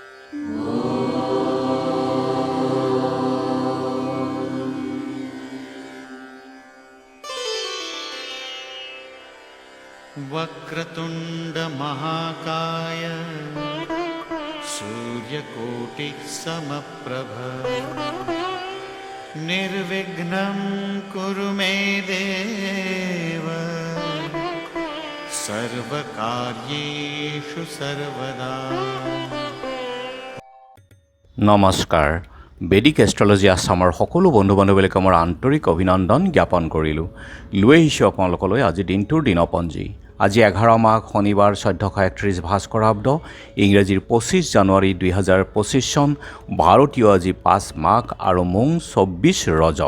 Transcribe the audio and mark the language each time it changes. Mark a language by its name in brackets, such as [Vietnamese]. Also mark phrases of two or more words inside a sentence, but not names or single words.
[Sanskrit] वक्रतुंड महाकाय सूर्यकोटि समप्रभ निर्विघ्नं कुरु मे देव सर्वकार्येषु सर्वदा। [Assamese] নমস্কাৰ। বেদিক এষ্ট্ৰলজি আছামৰ সকলো বন্ধু বান্ধৱীলৈ মোৰ আন্তৰিক অভিনন্দন জ্ঞাপন কৰিলোঁ। লৈ আহিছোঁ আপোনালোকলৈ আজি দিনটোৰ দিনপঞ্জী। আজি 11 মাঘ শনিবাৰ 1431 ভাস্কৰাব্দ, ইংৰাজীৰ 25 জানুৱাৰী 2025 চন, ভাৰতীয় আজি 5 মাঘ আৰু মোং 24 ৰজব।